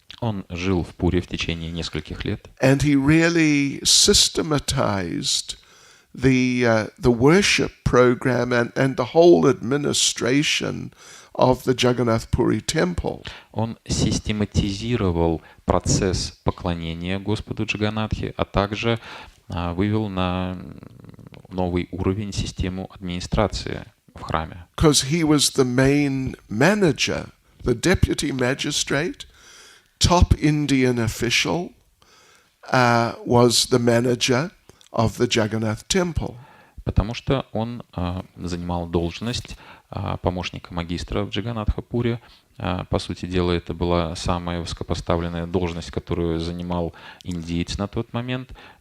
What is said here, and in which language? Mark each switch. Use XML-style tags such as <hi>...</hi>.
<ru>Он жил в Пуре в течение нескольких лет.</ru> <en>And he really systematized the worship program and the whole administration of the Jagannath Puri temple.</en> <ru>Он систематизировал процесс поклонения Господу Джаганатхи, а также вывел на новый уровень систему администрации в храме.</ru> <en>Because he was the main manager, the deputy magistrate, top Indian official, was the manager of the Jagannath temple.</en> <ru>Потому что он занимал должность помощника магистра в Джаганатхапуре. По сути дела, это была самая высокопоставленная должность, которую занимал индиец на тот момент.</ru>